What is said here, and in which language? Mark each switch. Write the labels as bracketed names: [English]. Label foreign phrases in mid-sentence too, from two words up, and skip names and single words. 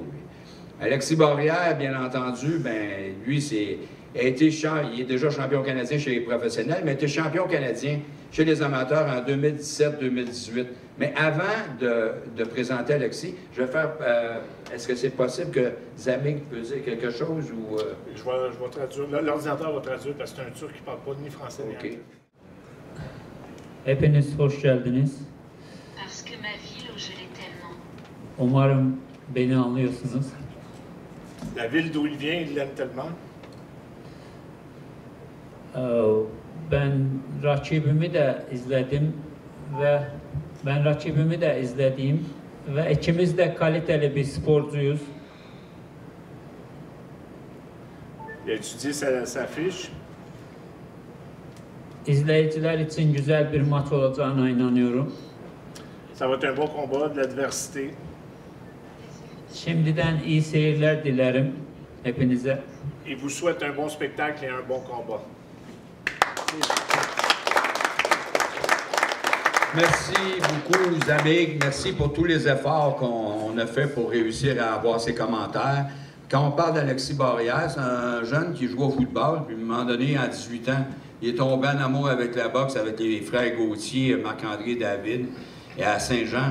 [French] Alexis Barrière, bien entendu, ben lui, il est déjà champion canadien chez les professionnels, mais il a été champion canadien chez les amateurs en 2017-2018. Mais avant de présenter Alexis, je vais faire... est-ce que c'est possible que Zamig peut dire quelque chose ou... Je vais traduire. L'ordinateur va traduire parce que c'est un Turc qui ne parle pas ni français ni anglais. [Turkish] Hepiniz hoş geldiniz. [French] Parce que ma ville où je l'ai tellement. [Turkish] Umarım beni anlıyorsunuz. [French] La ville d'où il vient, il l'aime tellement. [Turkish] Ben rakibimi de izledim ve ikimiz de kaliteli bir sporcuyuz. [French] Il a étudié sa fiche. [Turkish] İzleyiciler için güzel bir maç olacağına inanıyorum. [French] Ça va être un bon combat, de l'adversité. [Turkish] Şimdiden iyi seyirler dilerim hepinize. [French] Il vous souhaite un bon spectacle et un bon combat. Merci beaucoup, Zamig. Merci pour tous les efforts qu'on a fait pour réussir à avoir ces commentaires. Quand on parle d'Alexis Barrière, c'est un jeune qui joue au football, puis à un moment donné, à 18 ans, il est tombé en amour avec la boxe, avec les frères Gauthier, Marc-André David, et à Saint-Jean.